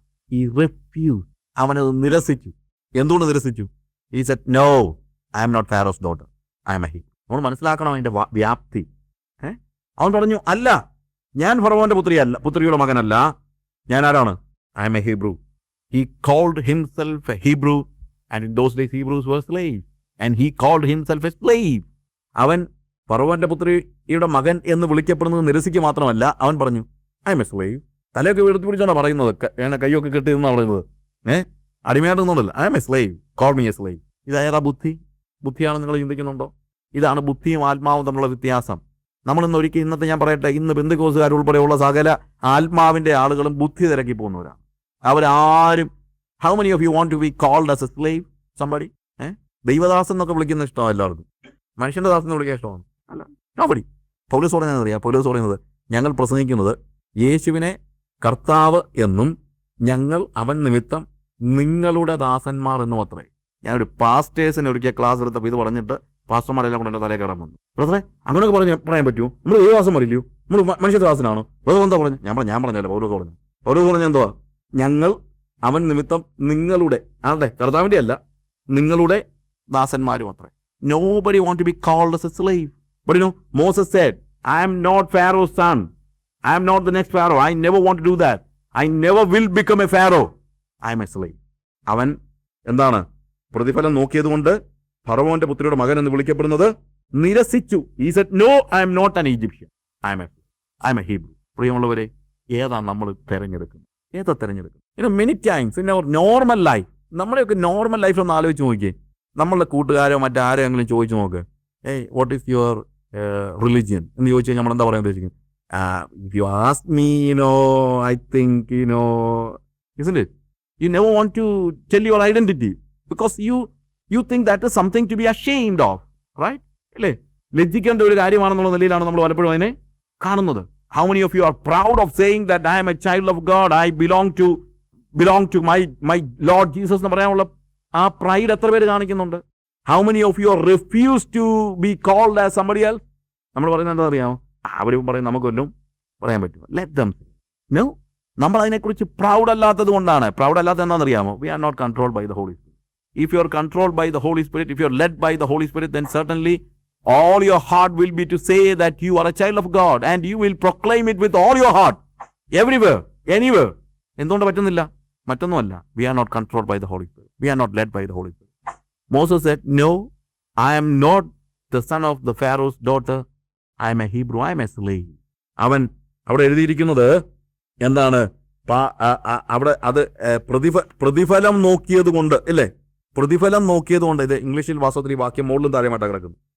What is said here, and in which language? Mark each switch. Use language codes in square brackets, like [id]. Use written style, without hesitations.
[ml] ഈ റിഫ്യൂസ്, അവനത് നിരസിച്ചു. എന്തുകൊണ്ട് നിരസിച്ചു? ഈ said no, I am not pharaohs daughter, I M A he. നമ്മൾ മനസ്സിലാക്കണം അതിന്റെ വ്യാപ്തി. അവൻ പറഞ്ഞു, അല്ല, ഞാൻ ഫറവോന്റെ പുത്രിയുടെ മകനല്ല, ഞാൻ ആരാണ്? I M A Hebrew. [en] He called himself a Hebrew, and in those days Hebrews were slaves, and he called himself a slave. [ml] അവൻ ഫറവോന്റെ പുത്രിയുടെ മകൻ എന്ന് വിളിക്കപ്പെടുന്നത് നിരസിക്കുക മാത്രമല്ല, അവൻ പറഞ്ഞു ഐ എം എ സ്ലേവ്. തലയൊക്കെ എടുത്തു പിടിച്ചാണ് പറയുന്നത്, കൈയൊക്കെ കെട്ടിയെന്നാണ് പറയുന്നത്. അടിമയായിട്ടൊന്നുമല്ല, I M A slave, call me A slave. ഇതായതാ ബുദ്ധിയാണെന്ന് നിങ്ങൾ ചിന്തിക്കുന്നുണ്ടോ? ഇതാണ് ബുദ്ധിയും ആത്മാവും തമ്മിലുള്ള വ്യത്യാസം. നമ്മളിന്ന് ഒരിക്കൽ, ഇന്നത്തെ ഞാൻ പറയട്ടെ, ഇന്ന് ബന്ധുക്കോസുകാർ ഉൾപ്പെടെയുള്ള സകല ആത്മാവിന്റെ ആളുകളും ബുദ്ധി തിരക്കി പോകുന്നവരാണ്. അവരാരും, how many of you want to be called as A slave somebody? ദൈവദാസൻ എന്നൊക്കെ വിളിക്കുന്ന ഇഷ്ടമാണ് എല്ലാവർക്കും. മനുഷ്യന്റെ ദാസൻ എന്ന് വിളിക്കാൻ ഇഷ്ടമാണ് അല്ല. നോബഡി. പൗലോസ് പറയുന്നത് അറിയാം. പൗലോസ് പറയുന്നത്, ഞങ്ങൾ പ്രസംഗിക്കുന്നത് യേശുവിനെ കർത്താവ് എന്നും ഞങ്ങൾ അവൻ നിമിത്തം നിങ്ങളുടെ ദാസന്മാർ എന്നും അത്രേ. ഞാനൊരു പാസ്റ്റേഴ്സിനെ ഒരിക്കൽ ക്ലാസ് എടുത്തപ്പോൾ ഇത് പറഞ്ഞിട്ട് പാസ്റ്റർമാരെല്ലാം കൊണ്ട് എൻ്റെ തലേ കയറാൻ വന്നു. ബ്രദറെ, അങ്ങനെയൊക്കെ പറയാൻ പറ്റുമോ? നമ്മൾ ദൈവദാസൻ പറയില്ലയോ? നമ്മൾ മനുഷ്യദാസനാണോ? ബ്രദർ എന്താ പറഞ്ഞു? ഞാൻ പറഞ്ഞല്ലോ. പൗലോസ് പറഞ്ഞ എന്തുവാ? ഞങ്ങൾ അവൻ നിമിത്തം നിങ്ങളുടെ, ആരുടെ? കർത്താവിൻ്റെ അല്ല, നിങ്ങളുടെ ദാസന്മാരും അത്രേ. [en] Nobody want to be called as a slave. But Moses said, I am not Pharaoh's son. I am not the next Pharaoh. I never want to do that. I never will become a Pharaoh. I am a slave. [ml] അവൻ എന്താണ്? പ്രതിഫലം നോക്കിയതുകൊണ്ട് ഫറവോന്റെ പുത്രിയുടെ മകൻ എന്ന് വിളിക്കപ്പെടുന്നത് നിരസിച്ചു. [en] He said, no, I am not an Egyptian. I am a Hebrew. [ml] പ്രിയമുള്ളവരെ, ഏതാണ് നമ്മൾ തിരഞ്ഞെടുക്കുന്നത്? ഏതാ തിരഞ്ഞെടുക്കുന്നത്? [en] Many times in our normal life, [ml] നമ്മുടെയൊക്കെ നോർമൽ ലൈഫ് ഒന്ന് ആലോചിച്ച് നോക്കിയേ. നമ്മളുടെ കൂട്ടുകാരോ മറ്റാരെങ്കിലും ചോദിച്ചു നോക്ക്, വാട്ട് ഈസ് യുവർ റിലിജിയൻ എന്ന് ചോദിച്ചു കഴിഞ്ഞാൽ നമ്മൾ എന്താ പറയാൻ ഉദ്ദേശിക്കുന്നത്? [en] If you ask me, I think, isn't it? You never want to tell your identity because you think that is something to be ashamed of, right? [ml] അല്ലേ? ലജ്ജിക്കേണ്ട ഒരു കാര്യമാണെന്നുള്ള നിലയിലാണ് നമ്മൾ പലപ്പോഴും അതിനെ കാണുന്നത്. [en] How many of you are proud of saying that I am a child of God, I belong to my Lord Jesus [ml] എന്ന് പറയാനുള്ള ആ പ്രൈഡ് എത്ര പേര് കാണിക്കുന്നുണ്ട്? [en] How many of you refuse to be called as somebody else? [ml] നമ്മൾ പറയുന്നത് എന്താ അറിയാമോ? അവരും പറയും നമുക്കൊന്നും പറയാൻ പറ്റുമോ? [en] Let them say. No, [ml] നമ്മൾ അതിനെക്കുറിച്ച് പ്രൗഡ് അല്ലാത്തത് കൊണ്ടാണ്. പ്രൗഡ് അല്ലാത്തത് എന്താണെന്നറിയാമോ? [en] We are not controlled by the Holy Spirit. If you are controlled by the Holy Spirit, if you are led by the Holy Spirit, then certainly all your heart will be to say that you are a child of God and you will proclaim it with all your heart, everywhere, anywhere. [ml] എന്തുകൊണ്ട് പറ്റുന്നില്ല? മറ്റൊന്നുമല്ല. [en] We are not controlled by the Holy Spirit. We are not led by the Holy Spirit. Moses said, no, I am not the son of the Pharaoh's daughter. I am a Hebrew. I am a slave. [ml] അവൻ അവിടെ എഴുതിയിരിക്കുന്നത് എന്താണ്? അവിടെ അത് പ്രതിഫലം നോക്കിയത് കൊണ്ട് അല്ലേ? പ്രതിഫലം നോക്കിയത് കൊണ്ട്. ഇത് ഇംഗ്ലീഷിൽ വാസ്തവത്തിൽ ഈ വാക്യം മുകളിലും താഴെയുമായിട്ട് കിടക്കുന്നു.